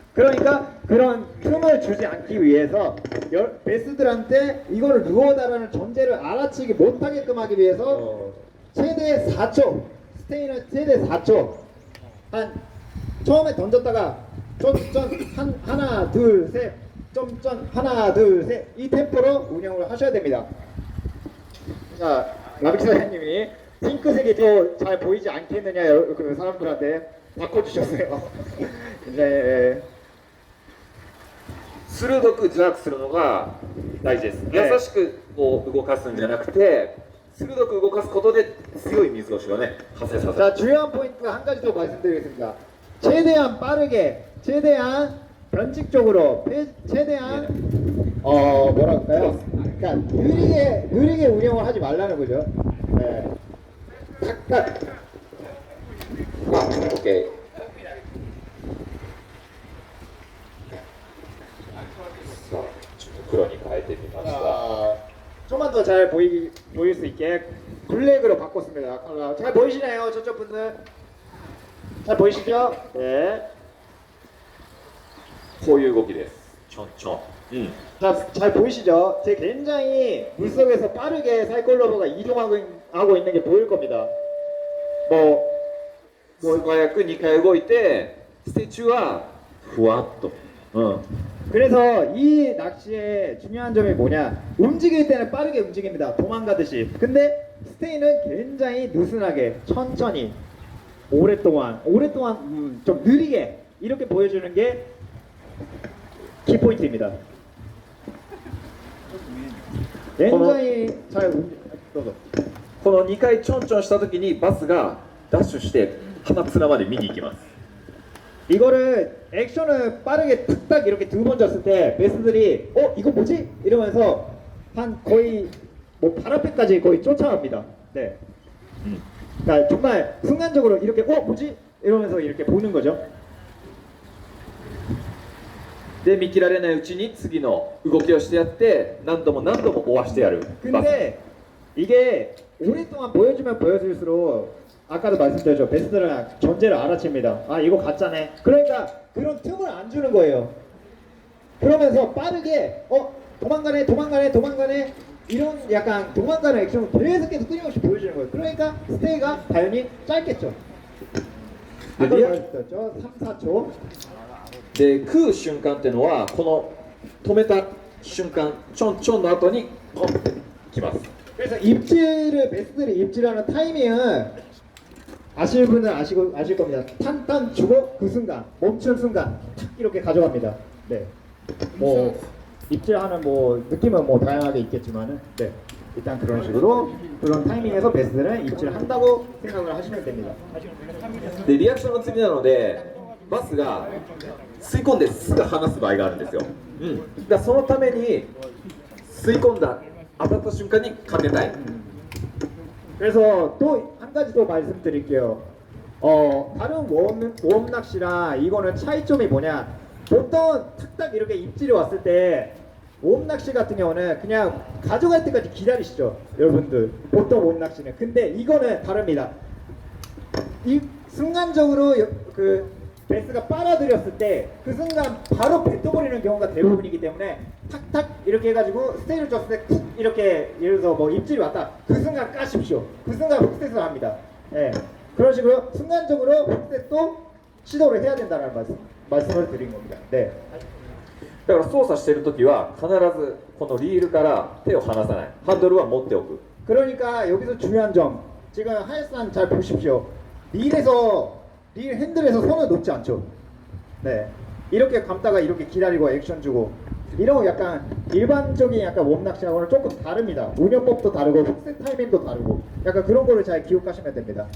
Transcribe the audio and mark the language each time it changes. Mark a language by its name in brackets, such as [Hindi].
[Korean] 그러니까 그런 틈을 주지 않기 위해서 베스들한테 이거를 루어다라는 전제를 알아채기 못하게끔 하기 위해서 최대 4초 스테이는 최대 4초 한 처음에 던졌다가 쫀쫀 하나 둘셋 점점 하나 둘 셋 이 템포로 운영을 하셔야 됩니다. 자, 라빅 사장님이 핑크색이 더 잘 보이지 않겠느냐 그 사람들한테 바꿔주셨어요. 이제 [Japanese] 鋭くジャークするのが大事ですね優しくこう動かすんじゃなくて鋭く動かすことで強い水押しをね発生させる [Korean] 자, 중요한 포인트가 한 가지 더 말씀드리겠습니다. 최대한 빠르게, 최대한 변칙적으로, 최대한 뭐라 할까요? 그러니까 느리게 운영을 하지 말라는 거죠. 네. 탁탁. [Japanese] オッケーさあちょっと黒に変えてみました [Korean] 좀만 더 잘 보일 수 있게 블랙으로 바꿨습니다. 잘 보이시나요, 저쪽 분들? 잘 보이시죠? 네. [Japanese] こういう動きですちょんちょん [Korean] 자, 잘 보이시죠? 제 굉장히 물속에서 빠르게 사이클로버가 이동하고 있는 게 보일 겁니다. 뭐 [Japanese] 素早く2回動いてステイ中はふわっと [Korean] 그래서 이 낚시의 중요한 점이 뭐냐? 움직일 때는 빠르게 움직입니다. 도망가듯이. 근데 스테이는 굉장히 느슨하게, 천천히, 오랫동안 좀 느리게 이렇게 보여주는 게 키포인트입니다. 굉장히 잘 움직여서 [Japanese] この2回ちょんちょんした時にバスがダッシュして鼻面まで見に行きます [Korean] 이거를 액션을 빠르게 툭딱 이렇게 2번 줬을 때 베스들이 이거 뭐지? 이러면서 한 거의 뭐 발 앞에까지 거의 쫓아갑니다. 네. 그러니까 정말 순간적으로 이렇게 뭐지? 이러면서 이렇게 보는 거죠. [Japanese] で見切られないうちに次の動きをしてやって何度も何度も追わしてやる [Korean] 근데 이게 오랫동안 보여주면 보여줄수록 아까도 말씀드렸죠. 베스트는 전제를 알아챕니다. 이거 가짜네. 그러니까 그런 틈을 안 주는 거예요. 그러면서 빠르게 도망가네 이런 약간 도망가는 액션을 계속 끊임없이 보여주는 거예요. 그러니까 스테이가 당연히 짧겠죠. 아까 리얼- 말씀드렸죠. 3, 4초. [Japanese] で食う瞬間っていうのはこの止めた瞬間ちょんちょんの後にポンってきます [Korean] 그래서 베스트들이 입질하는 타이밍은 아실 분은 아실 겁니다. 탄 주고 그 순간 멈춘 순간 탁 이렇게 가져갑니다. 네. 뭐 입질하는 뭐 느낌은 뭐 다양하게 있겠지만은 네. 일단 그런 식으로 그런 타이밍에서 베스트는 입질한다고 생각을 하시면 됩니다. [Japanese] でリアクションが積みなのでバスが吸い込んですぐ離す場合があるんですよ、だからそのために吸い込んだ当たった瞬間に勝てたい [Korean] 그래서 또 한 가지 더 말씀드릴게요. 다른 웜 낚시랑 이거는 차이점이 뭐냐? 보통 탁탁 이렇게 입질이 왔을 때 웜 낚시 같은 경우는 그냥 가져갈 때까지 기다리시죠, 여러분들. 보통 웜 낚시는. 근데 이거는 다릅니다. 이 순간적으로 베스가 빨아들였을 때 그 순간 바로 뱉어버리는 경우가 대부분이기 때문에 탁탁 이렇게 해가지고 스테이를 줬을 때 쿡 이렇게 예를 들어서 뭐 입질이 왔다 그 순간 까십시오. 그 순간 훅셋을 합니다. 예. 그런 식으로 순간적으로 훅셋도 시도를 해야 된다는 말씀을 드린 겁니다. 네. [Japanese] だから操作しているときは必ずこのリールから手を離さない、ハンドルは持っておく。 [Korean] 그러니까 여기서 중요한 점 지금 하이산 잘 보십시오. 릴 핸들에서 손을 놓지 않죠. 네, 이렇게 감다가 이렇게 기다리고 액션 주고 이런 거 약간 일반적인 약간 웜 낚시하고는 조금 다릅니다. 운영법도 다르고 훅셋 타이밍도 다르고 약간 그런 거를 잘 기억하시면 됩니다.